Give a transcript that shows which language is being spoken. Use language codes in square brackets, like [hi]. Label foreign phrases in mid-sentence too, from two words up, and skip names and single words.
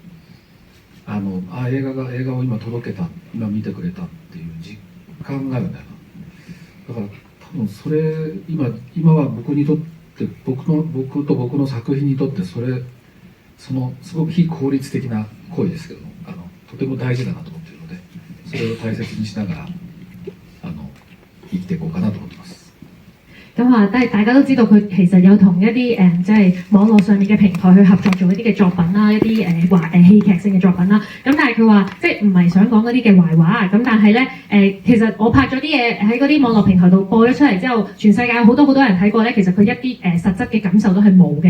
[ja] 映画を今届けた、今見てくれたっていう実感があるんだよな。だから多分それ今は僕にとって僕と僕の作品にとってそのすごく非効率的な行為ですけどもとても大事だなと思っているので、それを大切にしながら生きていこうかなと思ってます。 [yue] 咁啊，大家都知道佢其實有同一啲即係網絡上面嘅平台去合作做一啲嘅作品啦，一啲戲劇性嘅作品啦。咁但係佢話即係唔係想講嗰啲嘅壞話，咁但係咧其實我拍咗啲嘢喺嗰啲網絡平台度播咗出嚟之後，全世界好多人睇過咧，其實佢一啲實質嘅感受都係冇嘅。